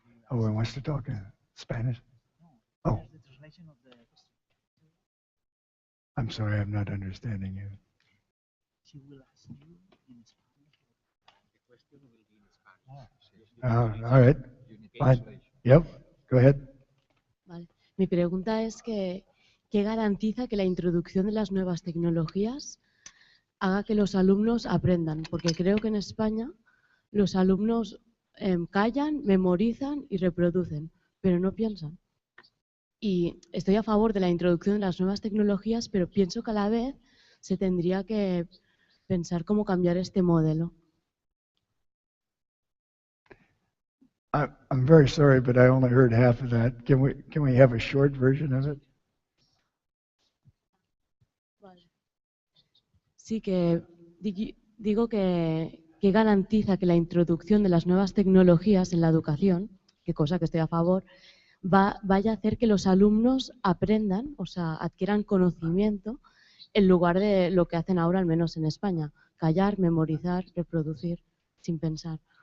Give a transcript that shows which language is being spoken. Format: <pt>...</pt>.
<en>Oh, he wants to talk in Spanish? Oh. I'm sorry, I'm not understanding you. She will ask you in Spanish. The question will be in Spanish. All right. Fine. Yep. Go ahead.</en> <es>Vale. Mi pregunta es que, ¿qué garantiza que la introducción de las nuevas tecnologías haga que los alumnos aprendan? Porque creo que en España los alumnos callan, memorizan y reproducen, pero no piensan. Y estoy a favor de la introducción de las nuevas tecnologías, pero pienso que a la vez se tendría que pensar cómo cambiar este modelo.</es> <en>I'm very sorry, but I only heard half of that. Can we have a short version of it?</en> <es>Vale. Sí, que digo que garantiza que la introducción de las nuevas tecnologías en la educación, que cosa que estoy a favor, vaya a hacer que los alumnos aprendan, o sea, adquieran conocimiento en lugar de lo que hacen ahora, al menos en España, callar, memorizar, reproducir, sin pensar.</es>